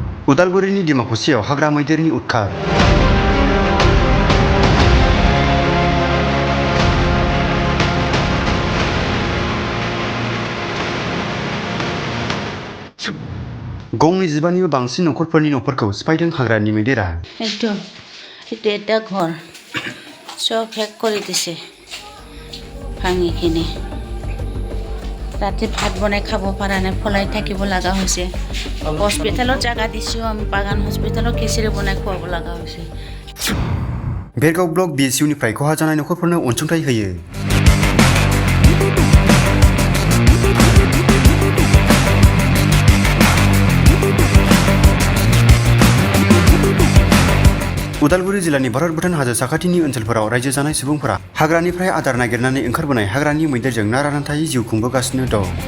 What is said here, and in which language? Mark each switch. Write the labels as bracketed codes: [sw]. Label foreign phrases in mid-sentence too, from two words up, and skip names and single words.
[brx] उदालगुरिनि डिमाकुसियाव हाग्रा मैदेरनि उदखार। गंनि 15निबो बांसिन नखरफोरनि न'फोरखौ सिफायदों हाग्रानि मैदेरा। [as] এটা ঘর সব হেক করে দিছে ভাঙিখিনি। ৰাতি ভাত বনাই খাব পৰা নাই, ফলাই থাকিব লগা হৈছে। হস্পিটেলত জাগা দিছোঁ, আমি বাগান হস্পিটেলত খিচিৰি বনাই খুৱাব লগা হৈছে। [brx] बेरगाव ब्लक BSUनिफ्राय खहा जानाय नखरफोरनो अनसुंथाइ होयो। उदालगुरि जिल्लानि भारत भुटान हाजो साखाथिनि ओनसोलफोराव रायजो जानाय सुबुंफोरा हाग्रानिफ्राय आदार नागिरनानै ओंखारबोनाय हाग्रानि मैदेरजों नारा-नाथायै जिउ खुंबोगासिनो दं।